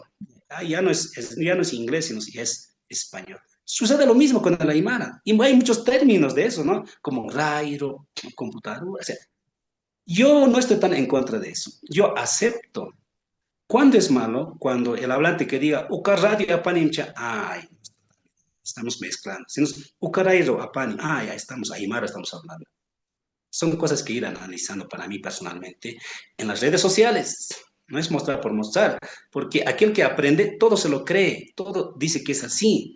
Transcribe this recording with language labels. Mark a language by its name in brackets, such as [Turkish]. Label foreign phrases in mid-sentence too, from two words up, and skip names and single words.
[Spanish] Ah, ya no es inglés, sino es español. Sucede lo mismo con el aymara. Y hay muchos términos de eso, ¿no? Como rairo, computadora. O sea, yo no estoy tan en contra de eso. Yo acepto. ¿Cuándo es malo? Cuando el hablante que diga, [Aymara] uka radio apanimcha, [Spanish] ay, estamos mezclando. Si nos, [Aymara] Ucarairo, Apani, [Spanish] ya estamos, Aymara estamos hablando. Son cosas que ir analizando para mí personalmente en las redes sociales. No es mostrar por mostrar, porque aquel que aprende todo se lo cree, todo dice que es así.